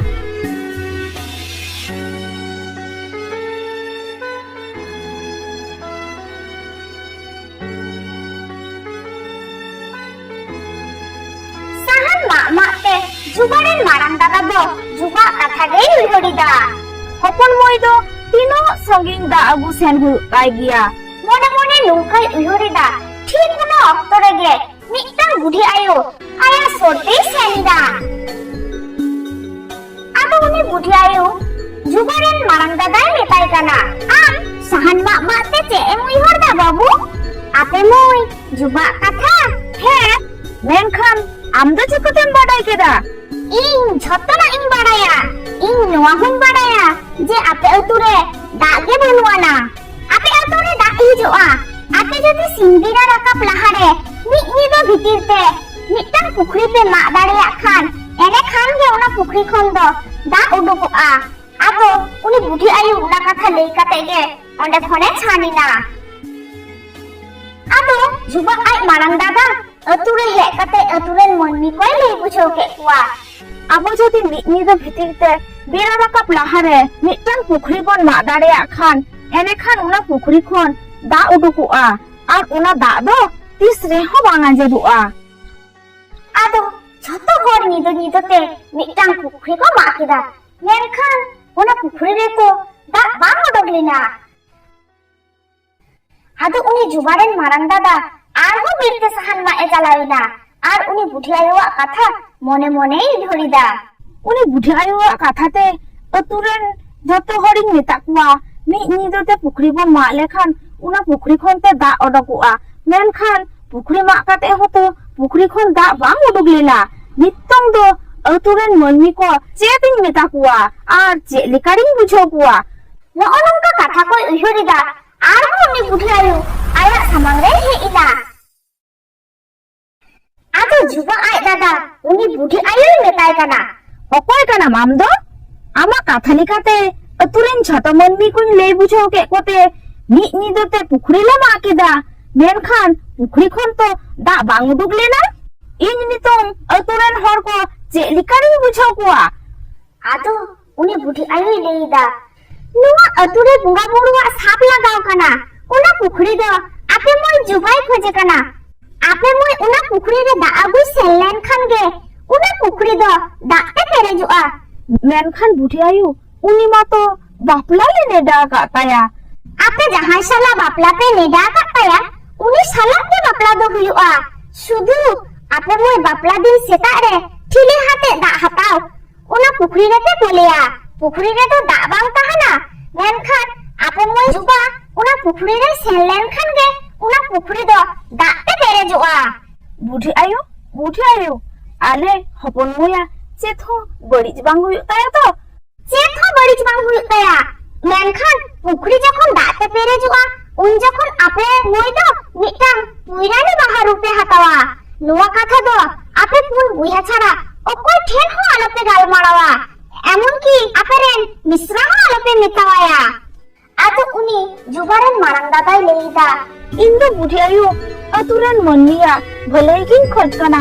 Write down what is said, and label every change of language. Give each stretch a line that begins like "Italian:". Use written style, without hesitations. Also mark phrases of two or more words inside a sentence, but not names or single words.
Santali: सहन मा माते जुबारेन मारांग दादा दो जुबा कथा गई उइहरिदा हपन मोय दो तीनो संगिंग दा अगु सेन हु काय गिया मोने मोने नौकाय उइहरिदा ठीक ना अक्तो रेगे मिटन बुढी आयो आया सोते सेनिदा आदो उनी बुढी आयो जुबारेन मारांग दादा मेताय काना आम सहन मा माते चे एम उइहरदा बाबू आपे मोय जुबा कथा हे मेनखान आम दो चेकोतेम बाडाय केदा इन झत्तना इन बाडाया इन नोआ हुन बाडाया जे आपे अतुरे दागे बनुआना आपे अतुरे दा हिजुआ आपे जदि सिंगिरा राकाप लाहारे मिट निदो भितिरते मिटन पुखरी पे मा दाड़िया खान एने खान गे ओना पुखरी खन दो दा उडुकुआ आदो उनी बुढी आयु उना कथा लई काते गे ओंडे फने छानिना आदो जुबा आय मारांग दादा अतुरे हे काते अतुरेन मनमी कोय लई बुझो के कुआ आबो जदि मिट निदो भितिरते बेरा राकाप लाहारे मिटन पुखरी बन मा दाड़िया खान एने खान उना पुखरी खन दा उडुकुआ आर उना दा दो तिस रेहो बांगा जेदुआ आदो झतो हर निदो निदोते मिटन पुखरी को मा केदा मेनखान उना पुखरी रे तो दा बांग उडुकलिना आदो उनी जुबारेन मारांग दादा आर हो बिरते सहन मा ए चलाविना आर उनी बुढी आयुआ कथा मने मने धरिदा उनी बुढी आयुआ कथाते अतुरेन जतो हरिन मेता कुआ मी निदोते पुखरी बन मा लेखान उना पुखरी खनते दा अडकुआ मेनखान पुखरी मा काते होतो पुखरी खन दा बांग उडुकलिना नित्तंग दो अतुरेन मनमी को चेतिन मेता कुआ आर चे लिकारिन बुझो कुआ न अनंका कथा को उइहरिदा आर हो उनी बुढी आयु आया सामांग रे हेइना आदो जुबा आय दादा उनी बुढी आयु मेताय काना अकय काना माम दो आमा कथा लिकाते अतुरेन झतो मनमी कुन लेई बुझो के कोते मी निदोते पुखरी ले मा केदा मेनखान पुखरी खन तो दा बांग उडुकलेना इन नितों अतुरेन हर को चे लिकारिन बुझो कुआ आदो उनी बुढी आयु लेईदा नुआ अतुरे बुड़ा बुड़ुआ साप लगाव काना उना पुखरी दो आपे मोय जुबाई खोजे काना आपे मोय उना पुखरी रे दा अगु सेलेन खान गे उना पुखरी दो दा ते पेरेजुआ मेनखान बुढी आयु उनी मा तो बापला ले नेडा काताया आपे जहां साला बापला पे नेडा काताया उनी साला के बापला दो हुयुआ शुधु आपे मोय बापला दिन सेता रे ठिले हाते दा हताव उना पुखरी रे ते बोलेया पुखरी रे तो दा बांग ताहाना मेनखान आपे मोय जुबा उना पुखरी रे सेलेन खान गे उना पुखरी दो दा ते पेरेजुआ बुढी आयु आले हपन मोया चेथो बड़िज बांग हुयुक ताया तो चेथो बड़िज बांग हुयुक ताया मेनखान पुखरी जखन दा ते पेरेजुआ उन जखन आपे मोय दो मिटांग पुइरानी बाहा रुपे हतावा नुआ कथा दो आपे पुन बुया छाड़ा अकय ठेन हो आलोपे गालमारावा एमन की आपरेन मिश्रा हो आलोपे मेतावाया ᱟᱫᱚ ᱩᱱᱤ ᱡᱩᱵᱟᱨᱮᱱ ᱢᱟᱨᱟᱝ ᱫᱟᱫᱟᱭ ᱞᱟᱹᱭᱫᱟ, ᱤᱧ ᱫᱚ ᱵᱩᱰᱷᱤ ᱟᱭᱳ ᱟᱛᱩᱨᱮᱱ ᱢᱟᱹᱱᱢᱤᱭᱟᱜ ᱵᱷᱟᱹᱞᱟᱹᱭ ᱜᱤᱧ ᱠᱷᱚᱡ ᱠᱟᱱᱟ।